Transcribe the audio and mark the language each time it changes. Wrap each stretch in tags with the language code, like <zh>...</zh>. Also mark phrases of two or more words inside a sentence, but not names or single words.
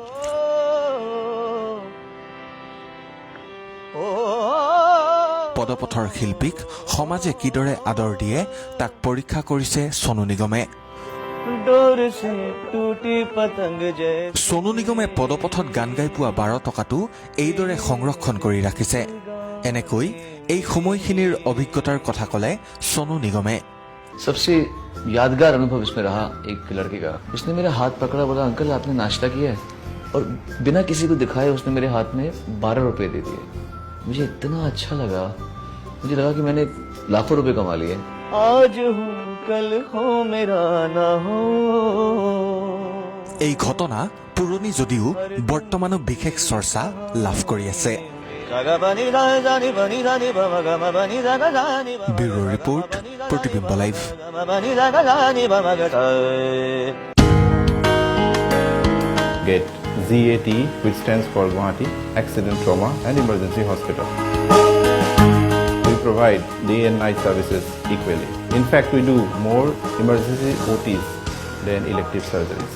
<as>পদপথৰ শিল্পীক সমাজে কিদৰে আদৰ দিয়ে তাক পৰীক্ষা কৰিছে সোনু নিগমে। সোনু নিগমে পদপথত গান গাই পোৱা 12 টকাটো এইদৰে সংৰক্ষণ কৰি ৰাখিছে। এনেকৈ এই সময়খিনিৰ অভিজ্ঞতাৰ কথা ক'লে সোনু নিগমে।</as> <hi>सबसे यादगार अनुभव इसमें रहा एक लड़के का। उसने मेरा हाथ पकड़ा, बोला अंकल आपने नाश्ता किया है, और बिना किसी को दिखाए उसने मेरे हाथ में 12 रुपए दे दिए। मुझे इतना अच्छा लगा, मुझे लगा कि मैंने लाखों रुपए कमा लिए। आज हूँ कल हो मेरा ना हो।</hi> <as>এই ঘটনা পুৰণি যদিও বৰ্তমানো বিশেষ চৰ্চা লাভ কৰি আছে। ব্যুৰো ৰিপোৰ্ট, প্ৰতিবিম্ব লাইভ।</as> <en>GAT. GAT, which stands for Guwahati Accident Trauma and Emergency Hospital. We provide day and night services equally. In fact, we do more emergency OTs than elective surgeries.</en>